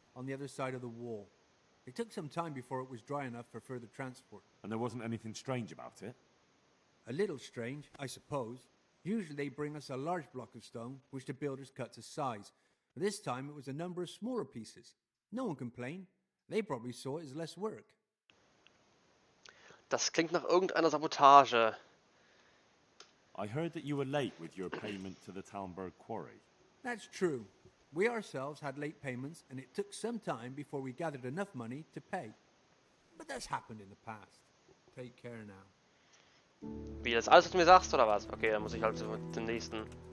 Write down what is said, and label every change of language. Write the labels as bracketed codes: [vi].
[en] on the other side of the wall. It took some time before it was dry enough for further transport. And there wasn't anything strange about it? A little strange, I suppose. Usually they bring us a large block of stone, which the builders cut to size. But this time it was a number of smaller pieces. No one complained. They probably saw it as less work. [de] Das klingt nach irgendeiner Sabotage. [en] I heard that you were late with your payment to the Talmberg quarry. That's true. We ourselves had late payments, and it took some time before we gathered enough money to pay. But that's happened in the past. Take care now. [de] Wie, das alles, was du mir sagst, oder was? Okay, dann muss ich halt zu den nächsten.